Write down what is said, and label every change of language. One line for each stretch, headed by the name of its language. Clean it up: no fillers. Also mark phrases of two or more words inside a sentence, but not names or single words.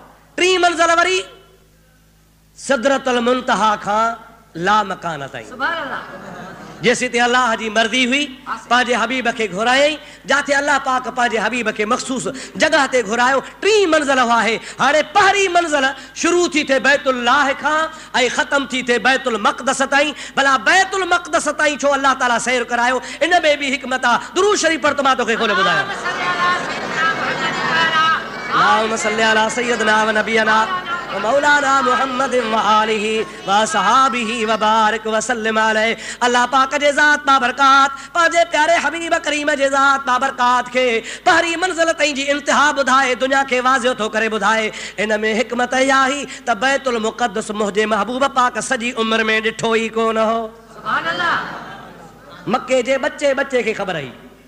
Sindhi: टी मंज़िल वरी सिदरतुल मुंतहा खां ला मकान ताईं, जेसी ते अल्लाह जी मर्ज़ी हुई पंहिंजे हबीब खे घुरायईं, जाते अल्लाह पाक पंहिंजे हबीब खे मख़सूस जगह ते घुरायो। टी मंज़िल आहे। हाणे पहिरीं मंज़िल शुरू थी थिए बैतुल्लाह खां ऐं ख़त्म थी थिए बैतुल मक़दस ताईं। भला बैतुल मक़दस ताईं छो अल्लाह ताला सैर करायो? इन में बि हिकमत आहे। दुरूद शरीफ़ पढ़ त मां तोखे खोले ॿुधायां।
Arabic: اللهم صل على سيدنا ونبينا ومولانا محمد وآله وأصحابه وبارك وسلم عليه.
Sindhi: अल्लाह पाक जे ज़ात बाबरकात, पंहिंजे प्यारे हबीब करीम जे ज़ात बाबरकात खे पहिरीं मंज़िल ताईं जी इंतिहा ॿुधाए, दुनिया खे वाज़िह थो करे ॿुधाए। इन में हिकमत इहा ही त बैतुल मुक़द्दस मुंहिंजे महबूब पाक सॼी उमिरि में ॾिठो ई कोन हो। मके जे बच्चे खे ख़बर हुई।